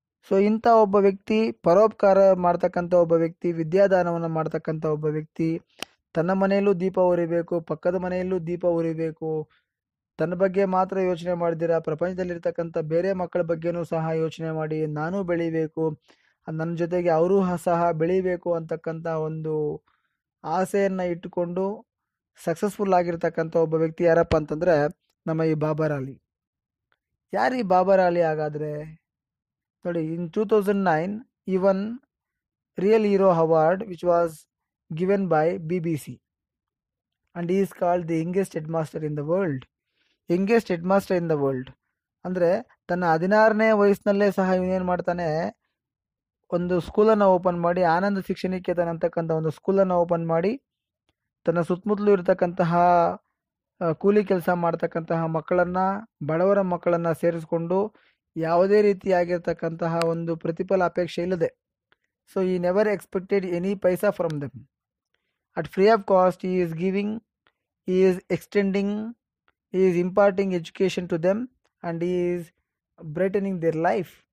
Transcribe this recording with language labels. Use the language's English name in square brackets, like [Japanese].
[Kannada] So ಇಂಥ ಒಬ್ಬ ವ್ಯಕ್ತಿ, ಪರೋಪಕಾರ ಮಾಡ್ತಕ್ಕಂಥ ಒಬ್ಬ ವ್ಯಕ್ತಿ, ವಿದ್ಯಾದಾನವನ್ನು ಮಾಡ್ತಕ್ಕಂಥ ಒಬ್ಬ ವ್ಯಕ್ತಿ, ತನ್ನ ಮನೆಯಲ್ಲೂ ದೀಪ ಉರಿಬೇಕು, ಪಕ್ಕದ ಮನೆಯಲ್ಲೂ ದೀಪ ಉರಿಬೇಕು, ತನ್ನ ಬಗ್ಗೆ ಮಾತ್ರ ಯೋಚನೆ ಮಾಡಿದಿರ ಪ್ರಪಂಚದಲ್ಲಿರ್ತಕ್ಕಂಥ ಬೇರೆ ಮಕ್ಕಳ ಬಗ್ಗೆನೂ ಸಹ ಯೋಚನೆ ಮಾಡಿ ನಾನೂ ಬೆಳಿಬೇಕು, ನನ್ನ ಜೊತೆಗೆ ಅವರೂ ಸಹ ಬೆಳಿಬೇಕು ಅಂತಕ್ಕಂಥ ಒಂದು ಆಸೆಯನ್ನು ಇಟ್ಟುಕೊಂಡು ಸಕ್ಸಸ್ಫುಲ್ ಆಗಿರ್ತಕ್ಕಂಥ ಒಬ್ಬ ವ್ಯಕ್ತಿ ಯಾರಪ್ಪ ಅಂತಂದರೆ ನಮ್ಮ ಈ ಬಾಬರ್ ಅಲಿ. ಯಾರು ಈ ಬಾಬರ್ ಅಲಿ ಹಾಗಾದರೆ? ನೋಡಿ, [English] In 2009 he won Real Hero Award which was given by BBC and he is called the youngest headmaster in the world. Youngest headmaster in the world [Kannada] ಅಂದರೆ ತನ್ನ 16ನೇ ವಯಸ್ಸಿನಲ್ಲೇ ಸಹ ಇವನೇನು ಮಾಡ್ತಾನೆ, ಒಂದು ಸ್ಕೂಲನ್ನು ಓಪನ್ ಮಾಡಿ, ಆನಂದ ಶಿಕ್ಷಣಿಕೇತನ ಅಂತಕ್ಕಂಥ ಒಂದು ಸ್ಕೂಲನ್ನು ಓಪನ್ ಮಾಡಿ, ತನ್ನ ಸುತ್ತಮುತ್ತಲೂ ಇರತಕ್ಕಂತಹ ಕೂಲಿ ಕೆಲಸ ಮಾಡ್ತಕ್ಕಂತಹ ಮಕ್ಕಳನ್ನು, ಬಡವರ ಮಕ್ಕಳನ್ನು ಸೇರಿಸ್ಕೊಂಡು ಯಾವುದೇ ರೀತಿಯಾಗಿರ್ತಕ್ಕಂತಹ ಒಂದು ಪ್ರತಿಫಲ ಅಪೇಕ್ಷೆ ಇಲ್ಲದೆ, [English] So ಈ never expected any paisa from them. At free of cost he is giving, he is extending, he is imparting education to them and he is brightening their lives.